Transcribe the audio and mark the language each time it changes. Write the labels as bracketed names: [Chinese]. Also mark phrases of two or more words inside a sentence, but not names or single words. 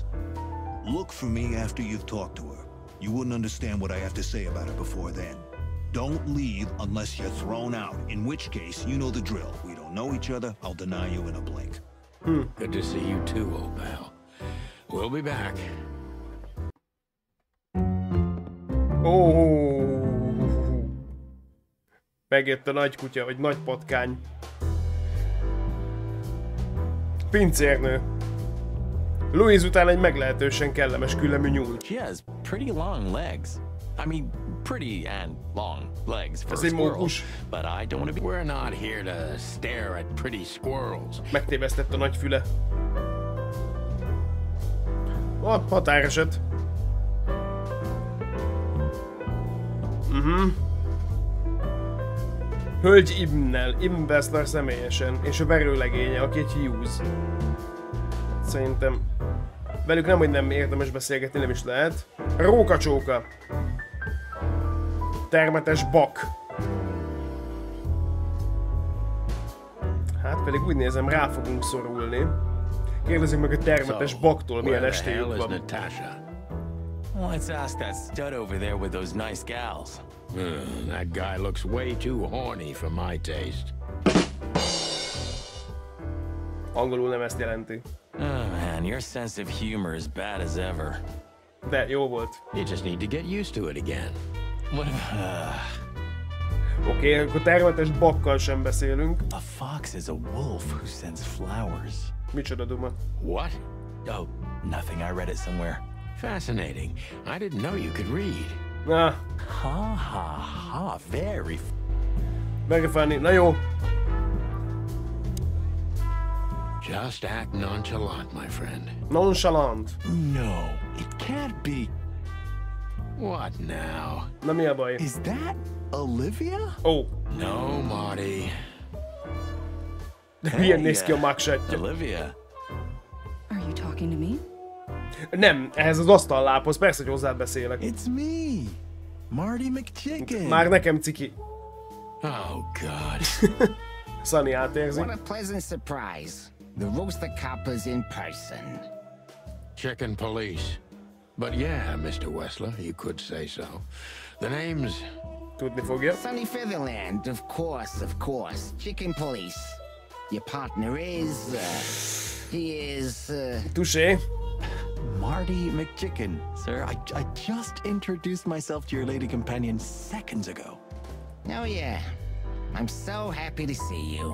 [English] Look for me after you've talked to her. You wouldn't understand what I have to say about her before then. Don't leave unless you're thrown out, in which case, you know the drill. We don't know each other, I'll deny you in a blink. Good to see you too, old pal. We'll be back. [Hungarian] Megjött a nagy kutya, vagy nagy patkány. Pincérnő. Louise után egy meglehetősen kellemes küllemű nyúl. [English] She has pretty long legs. I mean, pretty and long legs for a [Hungarian] Ez egy [English] squirrel, [Hungarian] mókus. [English] but I don't want to be... We're not here to stare at pretty squirrels. [Hungarian] Megtévesztett a nagy füle. Határeset. Hölgy Ibnnel, Ibn Wessler személyesen, és a verőlegénye, aki egy Hughes. Szerintem velük nem, hogy nem érdemes beszélgetni, nem is lehet. Rókacsóka. Termetes bak. Hát pedig úgy nézem, rá fogunk szorulni. Kérdezzük meg a termetes baktól, milyen estéjük van. Natasha? [English] Let's ask that stud over there with those nice gals. That guy looks way too horny for my taste. [Hungarian] Angolul nem ezt jelenti. [English] Oh man, your sense of humor is bad as ever. [Hungarian] De jó volt. [English] You just need to get used to it again. What [Hungarian] Oké, akkor termetes bakkal sem beszélünk. [English] A fox is a wolf who sends flowers. [Hungarian] Micsoda duma. [English] What? Oh, nothing. I read it somewhere. Fascinating. I didn't know you could read. [Hungarian] Na. Ha ha ha, [English] very [Hungarian] funny. Na jó. [English] Just act nonchalant, my friend. Nonchalant. No, it can't be. What now? [Hungarian] Na mi a baj? [English] Is that Olivia? Oh. No, Marty. [Hungarian] Milyen néz ki a mugshotja? [English] Olivia. Are you talking to me? [Hungarian] Nem, ehhez az asztalláphoz, persze, hogy hozzád beszélek. [English] It's me, Marty McChicken. [Hungarian] Már nekem ciki. [English] Oh, God. [Hungarian] Sunny átérzi. [English] What a pleasant surprise. The roaster coppers in person. Chicken police. But yeah, Mr. Wessler, you could say so. The name's... [Hungarian] Tudni fogja. [English] Sunny Featherland, of course, of course. Chicken police. Your partner is, he is, Touché. Marty McChicken, sir. I just introduced myself to your lady companion seconds ago. Oh yeah. I'm so happy to see you.